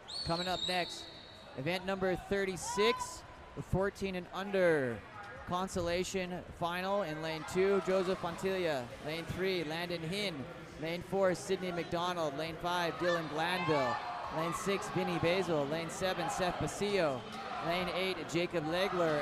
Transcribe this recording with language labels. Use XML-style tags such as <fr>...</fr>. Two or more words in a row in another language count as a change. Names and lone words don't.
<en>Coming up next, event number 36, the 14 and under consolation final in lane 2, Joseph Fontilla. Lane 3, Landon Hinn. Lane 4, Sydney McDonald. Lane 5, Dylan Glanville. Lane 6, Vinny Basil. Lane 7, Seth Basillo. Lane 8, Jacob Legler.</en>